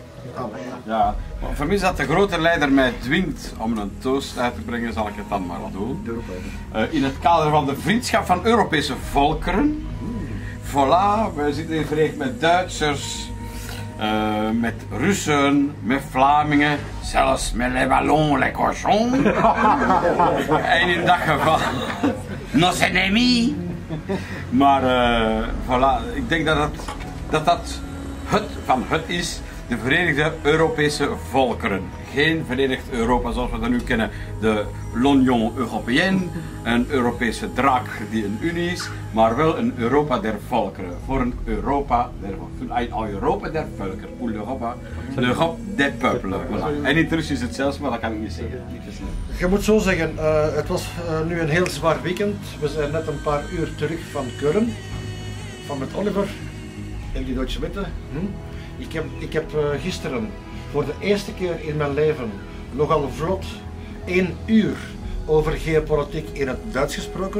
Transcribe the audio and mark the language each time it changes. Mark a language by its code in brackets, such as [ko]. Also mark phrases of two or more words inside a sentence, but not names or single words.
[nl] Ja, maar voor mij is dat de grote leider mij dwingt om een toast uit te brengen, zal ik het dan maar doen. In het kader van de vriendschap van Europese volkeren. Voilà, we zitten in verenigd met Duitsers, met Russen, met Vlamingen, zelfs met [fr] les ballons, les cochons. [nl] En in dat geval, [fr] nos ennemis. [nl] Maar voilà, ik denk dat het van het is. De Verenigde Europese volkeren. Geen Verenigd Europa zoals we dat nu kennen. [fr] De l'Union Européenne. [nl] Een Europese draak die een unie is. Maar wel een Europa der volkeren. Voor een Europa der volkeren. Een Europa der volkeren. [fr] Pour l'Europe des peuples. [nl] Voilà. En in het Russisch is het zelfs, maar dat kan ik niet zeggen. Je moet zo zeggen, het was nu een heel zwaar weekend. We zijn net een paar uur terug van Keulen. Van met Oliver. En die Duitse Witte. Ik heb gisteren voor de eerste keer in mijn leven nogal vlot 1 uur over geopolitiek in het Duits gesproken.